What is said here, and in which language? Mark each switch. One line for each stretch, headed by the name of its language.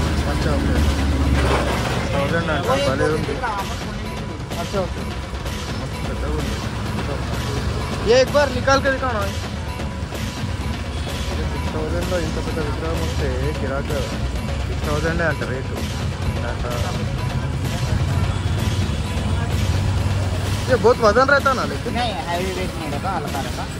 Hindi: अच्छा ओके 1000 అంట.
Telugu: భలే ఉంది.
Hindi: अच्छा ओके ये एक बार निकाल के दिखाओ ना.
Telugu: 6000లో ఇంత పెద్ద విగ్రహం వస్తే కిరాక 6000 అంట రేటు.
Hindi: ये बहुत वजन रहता ना, लेकिन नहीं हैवी वेट नहीं रहता, हल्का रहता.